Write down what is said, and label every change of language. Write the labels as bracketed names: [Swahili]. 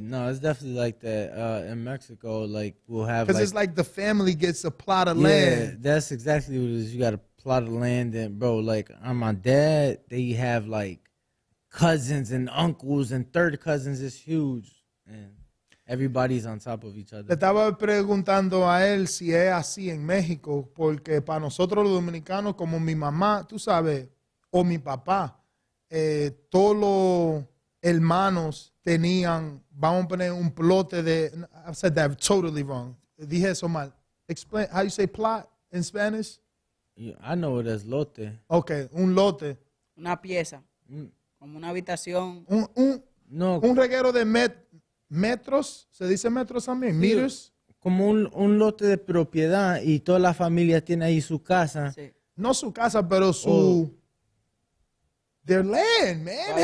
[English] No, it's definitely like that. In Mexico, like we'll have because it's like the family gets a plot of land. That's exactly what it is. You got a plot of land, and bro, like on my dad, they have like cousins and uncles and third cousins. It's huge, and everybody's on top of each other. [Spanish] Le estaba preguntando a él si es así en México, porque para nosotros los dominicanos, como mi mamá, tú sabes, o mi papá, todos los hermanos tenían, vamos a poner un plote de, [English] I said that totally wrong. [Spanish] Dije eso mal. [English] Explain, how you say plot in Spanish? Yeah, I know it as lote. [Spanish] Okay, un lote. Una pieza, como una habitación. Un reguero de metros, ¿se dice metros también? Sí, meters. Como un lote de propiedad y toda la familia tiene ahí su casa. Sí. No su casa, pero su... [English] Their land, man.